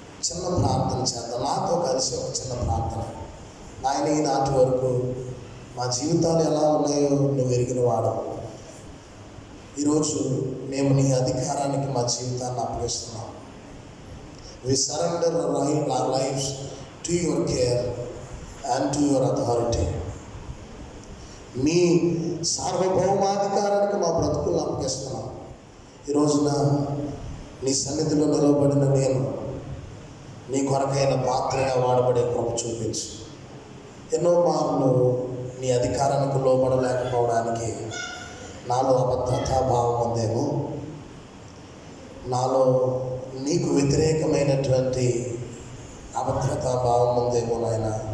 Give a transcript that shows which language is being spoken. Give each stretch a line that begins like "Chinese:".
Telugu: చిన్న ప్రార్థన చేద్దాం. నాతో కలిసి ఒక చిన్న ప్రార్థన. నాయన, ఈనాటి వరకు మా జీవితాలు ఎలా ఉన్నాయో నువ్వు ఎరిగిన వాడు. ఈరోజు మేము నీ అధికారానికి మా జీవితాన్ని అప్పగిస్తున్నాం.
English: We surrender our lives to your care and to your authority.
Telugu: మీ సార్వభౌమాధికారానికి మా బ్రతుకులను అప్పగిస్తున్నాం. ఈ రోజున నీ సన్నిధిలో నిలవబడిన నేను నీ కొరకైన పాత్రగా వాడబడే కృప చూపించు. ఎన్నో మార్లు నీ అధికారానికి లోబడలేకపోవడానికి నాలో అభద్రతాభావం ఉందేమో, నాలో నీకు వ్యతిరేకమైనటువంటి అభద్రతాభావం ఉందేమో నాయన.